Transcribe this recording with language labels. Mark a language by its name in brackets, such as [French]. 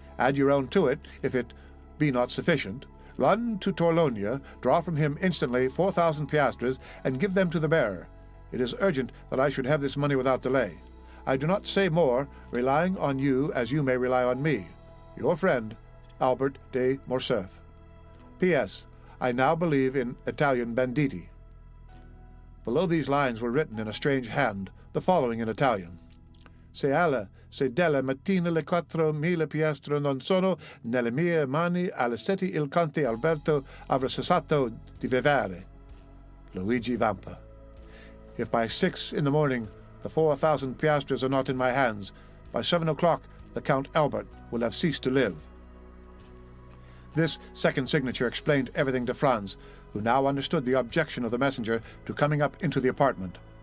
[English] Add your own to it, if it be not sufficient. Run to Torlonia, draw from him instantly 4,000 piastres, and give them to the bearer. It is urgent that I should have this money without delay. I do not say more, relying on you as you may rely on me. Your friend, Albert de Morcerf. P.S. I now believe in Italian banditti." Below these lines were written in a strange hand the following in Italian: [Italian] Se della mattina le 4.000 piastre non sono nelle mie mani, alle 7 il conte Alberto avrà cessato di vivere. Luigi Vampa. [English] If by 6 in the morning the 4,000 piastres are not in my hands, by 7 o'clock the Count Albert will have ceased to live. This second signature explained everything to Franz, who now understood the objection of the messenger to coming up into the apartment.